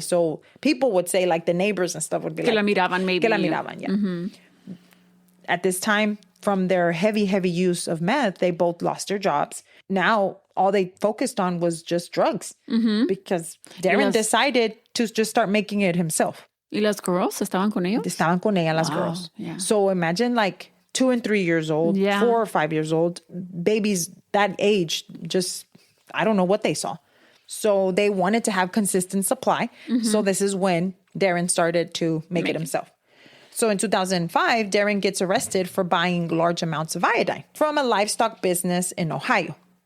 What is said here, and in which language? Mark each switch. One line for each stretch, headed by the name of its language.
English: So people would say, like, the neighbors and stuff would be
Spanish: que la miraban, maybe. Que la miraban, yeah.
English: At this time, from their heavy use of meth, they both lost their jobs. Now, all they focused on was just drugs because Darren decided to just start making it himself.
Spanish: ¿Y las girls estaban con ellos? Estaban con ella, las girls.
English: Yeah. So imagine like 2 and 3 years old, 4 or 5 years old, babies that age, just, I don't know what they saw. So they wanted to have consistent supply. So this is when Darren started to make it himself. So in 2005, Darren gets arrested for buying large amounts of iodine from a livestock business in Ohio.